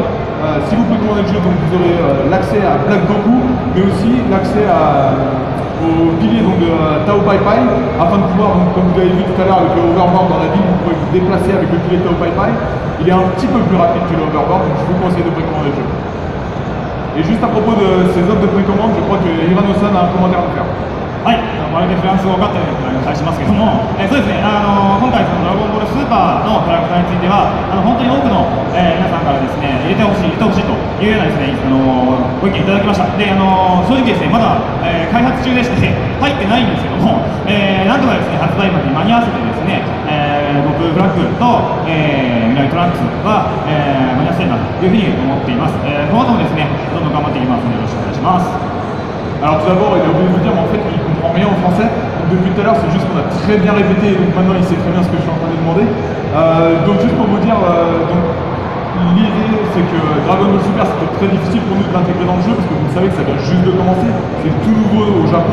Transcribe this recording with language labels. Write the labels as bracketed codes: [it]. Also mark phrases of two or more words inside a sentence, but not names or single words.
[fr] Si vous précommandez le jeu, donc vous aurez l'accès à Black Goku, mais aussi l'accès au pilier donc, de Tao Pai Pai, afin de pouvoir, donc, comme vous avez vu tout à l'heure avec le hoverboard dans la ville, vous pouvez vous déplacer avec le pilier Tao Pai Pai. Il est un petit peu plus rapide que le hoverboard, donc je vous conseille de précommander le jeu. Et juste à propos de ces offres de précommande, je crois que Hirano-san a un commentaire à nous faire. [ja] はい、まるでフランス語を分かったように返しますけども、そうですね、今回そのドラゴンボールスーパーのキャラクターについては本当に多くの、皆さんからですね入れてほしいというようなですね、ご意見いただきました。で、正直ですねまだ、開発中でして入ってないんですけども、なんとかですね発売までに間に合わせてですね、僕フラッグと、未来トランクスは、間に合わせたいなというふうに思っています。この後もですねどんどん頑張っていきますのでよろしくお願いします。 [fr] Alors tout d'abord, il a oublié de vous dire, mais en fait, il ne comprend rien en français. Donc, depuis tout à l'heure, c'est juste qu'on a très bien répété, donc maintenant il sait très bien ce que je suis en train de demander. Donc juste pour vous dire, l'idée c'est que Dragon Ball Super, c'était très difficile pour nous de l'intégrer dans le jeu, parce que vous savez que ça vient juste de commencer, c'est tout nouveau au Japon.